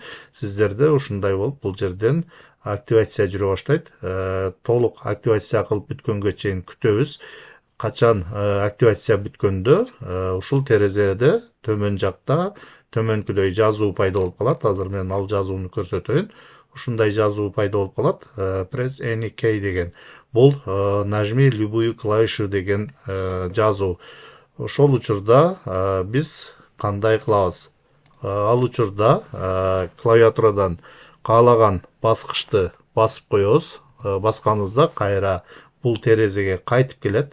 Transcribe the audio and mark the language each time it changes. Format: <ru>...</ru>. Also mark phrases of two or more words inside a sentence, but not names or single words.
<ky>Сиздерде ушундай болуп, бул жерден активация жүрө баштайт. Толук активация кылып бүткөнгө чейин күтөбүз. Качан активация бүткөндө ушул терезеде төмөн жакта төмөнкүдөй жазуу пайда болуп калат. Азыр мен ал жазууну көрсөтөйүн. Ушундай жазуу пайда болуп калат.</ky> <en>Press any key</en> <ky>деген.</ky> <ru>Бул нажми любую клавишу деген жазуу.</ru> <ky>Ошол учурда биз кандай кылабыз? Ал учурда клавиатурадан каалаган баскычты басып коебуз. Басканыбызда кайра бул терезеге кайтып келет.</ky>